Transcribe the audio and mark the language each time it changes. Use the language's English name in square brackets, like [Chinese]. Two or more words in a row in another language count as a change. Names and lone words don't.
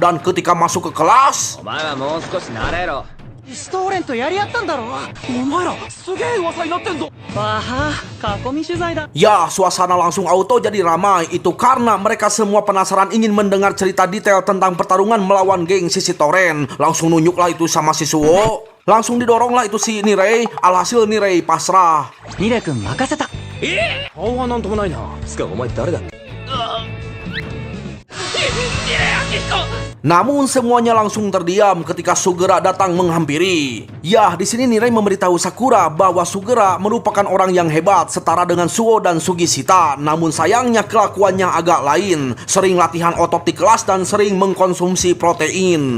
[Indonesian] Dan ketika masuk ke kelas, ya, suasana langsung auto jadi ramai. Itu karena mereka semua penasaran ingin mendengar cerita detail tentang pertarungan melawan geng Sisi Toren. Langsung nunjuk lah itu sama si Suo. Langsung didorong lah itu si Nirei. Alhasil Nirei pasrah. [Japanese] Nirei-kun makaseta. 顔はなんともないな。つかお前誰だ? [Indonesian] Namun semuanya langsung terdiam ketika Sugera datang menghampiri. Ya, di sini Nirei memberitahu Sakura bahwa Sugera merupakan orang yang hebat setara dengan Suo dan Sugishita. Namun sayangnya kelakuannya agak lain. Sering latihan otot di kelas dan sering mengkonsumsi protein.